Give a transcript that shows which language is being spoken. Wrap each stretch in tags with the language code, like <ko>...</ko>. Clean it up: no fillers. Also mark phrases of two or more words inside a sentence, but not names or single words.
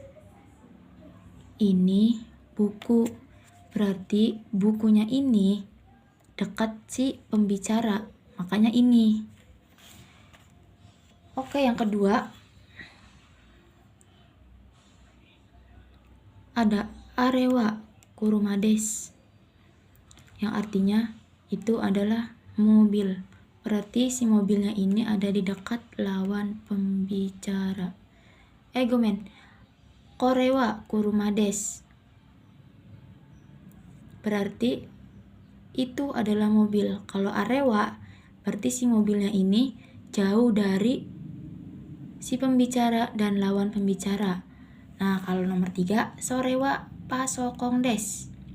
<id>Ini buku, berarti bukunya ini dekat si pembicara, makanya ini. Oke, yang kedua ada</id> <ja>あれは車です,</ja> <id>yang artinya itu adalah mobil. Berarti si mobilnya ini ada di dekat lawan pembicara.</id> <ja>これは車です.</ja> <id>berarti itu adalah mobil. Kalau arewa, berarti si mobilnya ini jauh dari si pembicara dan lawan pembicara. Nah, kalau nomor 3,</id> <ja>それはパソコンです.</ja>